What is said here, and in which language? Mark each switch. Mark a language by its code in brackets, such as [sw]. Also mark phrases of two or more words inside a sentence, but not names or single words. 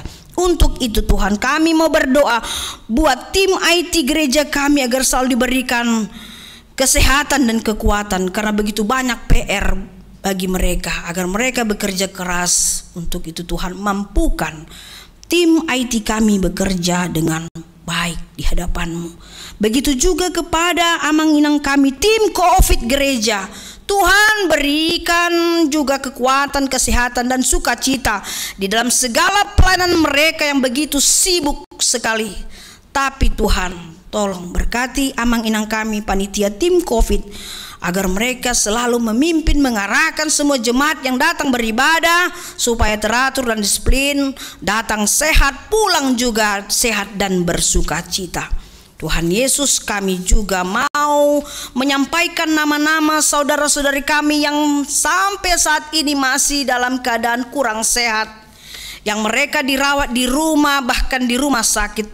[id] Untuk itu Tuhan, kami mau berdoa buat tim IT gereja kami agar selalu diberikan kesehatan dan kekuatan, karena begitu banyak PR bagi mereka, agar mereka bekerja keras. Untuk itu Tuhan, mampukan tim IT kami bekerja dengan baik di hadapan-Mu. Begitu juga kepada amang-inang kami, tim COVID gereja. Tuhan berikan juga kekuatan, kesehatan dan sukacita di dalam segala pelayanan mereka yang begitu sibuk sekali. Tapi Tuhan, tolong berkati amang-inang kami, panitia tim COVID, agar mereka selalu memimpin, mengarahkan semua jemaat yang datang beribadah supaya teratur dan disiplin, datang sehat, pulang juga sehat dan bersukacita. Tuhan Yesus, kami juga mau menyampaikan nama-nama saudara-saudari kami yang sampai saat ini masih dalam keadaan kurang sehat, yang mereka dirawat di rumah, bahkan di rumah sakit.